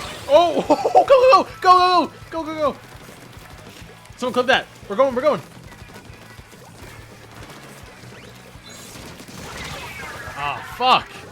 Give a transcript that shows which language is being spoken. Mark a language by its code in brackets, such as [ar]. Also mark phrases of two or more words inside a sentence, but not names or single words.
[en] Oh! Go, go, go! Go, go, go! Go, go, go! Someone clip that. We're going, we're going. Ah, fuck.